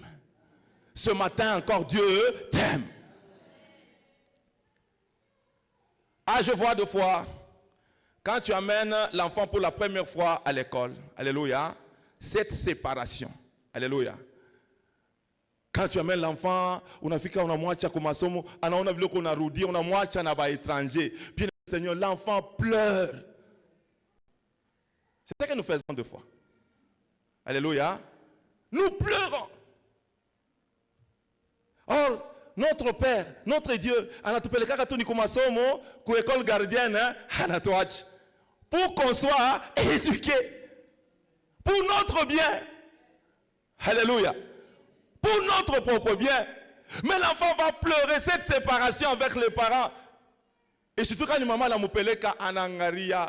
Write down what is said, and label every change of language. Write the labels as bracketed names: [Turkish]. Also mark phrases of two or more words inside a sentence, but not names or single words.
[French] Ce matin encore, Dieu t'aime. Ah, je vois deux fois, quand tu amènes l'enfant pour la première fois à l'école, alléluia, cette séparation, alléluia. Quand tu amènes l'enfant, [Swahili] unafika unamwacha kwa masomo, anaona vile kuna rudi, unamwacha na ba étranger. [French] Bien Seigneur, l'enfant pleure. C'est ce que nous faisons deux fois. Alléluia. Nous pleurons. Or, notre Père, notre Dieu, [Swahili] anatupeleka tu ni kwa masomo, kwa [French] école gardienne, [Swahili] anatuacha. [French] Pour qu'on soit éduqués. Pour notre bien. Alléluia. Pour notre propre bien. Mais l'enfant va pleurer cette séparation avec les parents. Et surtout quand maman la [Swahili] moupeleka anangaria.